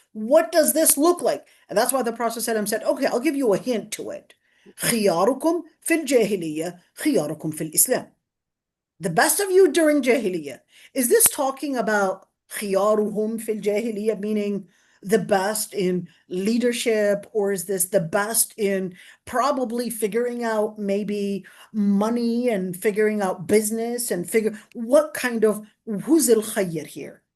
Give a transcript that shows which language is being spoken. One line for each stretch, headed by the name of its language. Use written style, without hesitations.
English: What does this look like? And that's why the Prophet said, okay, I'll give you a hint to it.
Arabic: خياركم في الجاهلية خياركم في الإسلام.
English: The best of you during Jahiliyyah. Is this talking about khiyaruhum fil Jahiliyyah, meaning the best in leadership, or is this the best in probably figuring out maybe money and figuring out business and what kind of who's al khayr here?